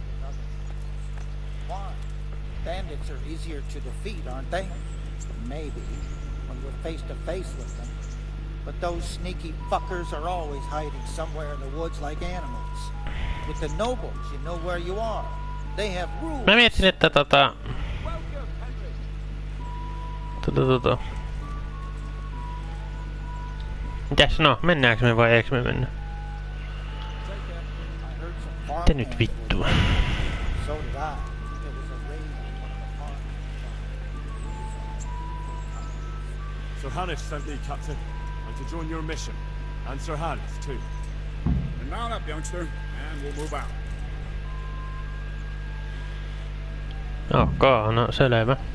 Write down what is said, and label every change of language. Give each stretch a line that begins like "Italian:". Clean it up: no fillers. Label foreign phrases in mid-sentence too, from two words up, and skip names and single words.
English: Why? Bandits are easier to defeat, aren't they? Maybe, when we're face to face with them. But those sneaky fuckers are always hiding somewhere in the woods like animals. With the nobles, you know where you are. They have rules.
Finnish: Mä mietin, että Mitäs no, mennäänkö me vai eikö me mennä? Mitä nyt vittua?
English: So did I. There was a raid on one of the farms. Sir Hannes sent me, Captain. I'm to join your mission. And Sir Hannes, too. And mount up, youngster, and we'll move out.
Finnish: Okay, no selvä.